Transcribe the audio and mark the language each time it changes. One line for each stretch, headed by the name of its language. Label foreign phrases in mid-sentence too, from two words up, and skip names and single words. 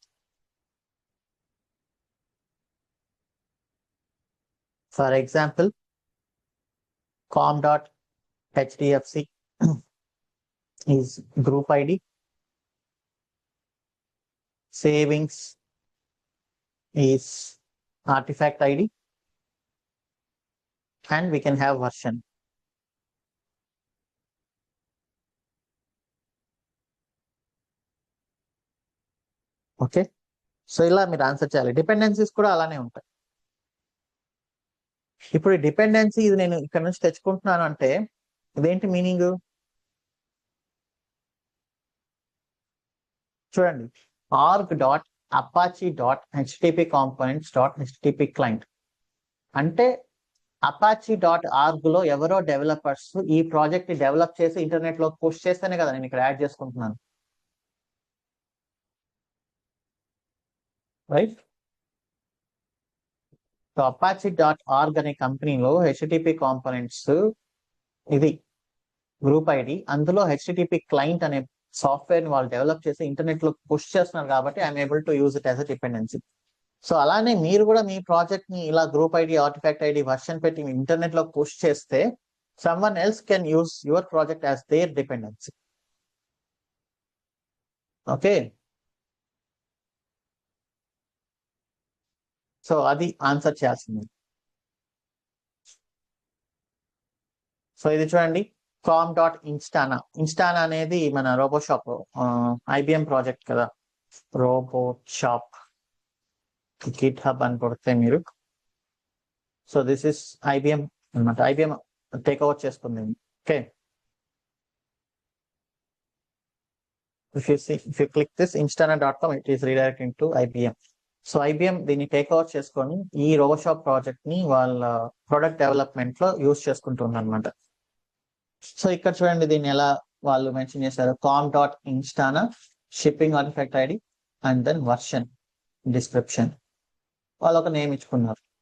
English: For example, com.hdfc is group ID, savings is artifact id, and we can have version. okay, so
Telugu: ఇలా మీరు ఆన్సర్ చేయాలి. డిపెండెన్సీస్ కూడా అలానే ఉంటాయి. ఇప్పుడు డిపెండెన్సీ ఇది నేను ఇక్కడ నుంచి తెచ్చుకుంటున్నాను అంటే ఇదేంటి మీనింగ్ చూడండి. org.apache.http components.http client అంటే apache.org లో ఎవరో డెవలపర్స్ ఈ ప్రాజెక్ట్ ని డెవలప్ చేసి ఇంటర్నెట్ లో పోస్ట్ చేస్తేనే కదా నేను ఇక్కడ యాడ్ చేసుకుంటున్నాను, రైట్? సో apache.org అనే కంపెనీలో
English: HTTP components
Telugu: ఇది
English: group ID,
Telugu: అందులో
English: HTTP client
Telugu: అనే సాఫ్ట్వేర్ ని వాళ్ళు డెవలప్ చేసి ఇంటర్నెట్ లో పుష్ చేస్తున్నారు కాబట్టి
English: I'm able to use it as a dependency.
Telugu: సో అలానే మీరు కూడా మీ ప్రాజెక్ట్ ని ఇలా
English: group ID, artifact ID, version
Telugu: పెట్టి ఇంటర్నెట్ లో పుష్ చేస్తే
English: someone else can use your project as their dependency. okay, so
Telugu: అది ఆన్సర్ చేయాల్సింది. సో ఇది చూడండి, com.instana. ఇన్స్టానా అనేది మన రోబోషాప్ ఐబిఎం ప్రాజెక్ట్ కదా. రోబోషాప్ గిట్ హబ్ అని కొడితే మీరు,
English: so this is IBM
Telugu: అనమాట.
English: IBM take over
Telugu: చేసుకుంది. ఓకే,
English: if you click this instana.com, it is redirecting to IBM.
Telugu: సో ఐబిఎం దీన్ని
English: take over
Telugu: చేసుకొని ఈ రోబోషాప్ ప్రాజెక్ట్ ని వాళ్ళ
English: product development
Telugu: లో యూజ్ చేసుకుంటుంది అనమాట. సో ఇక్కడ చూడండి దీన్ని ఎలా వాళ్ళు మెన్షన్ చేశారు.
English: com.instana, shipping artifact ID, and then version, description,
Telugu: వాళ్ళు ఒక నేమ్ ఇచ్చుకున్నారు.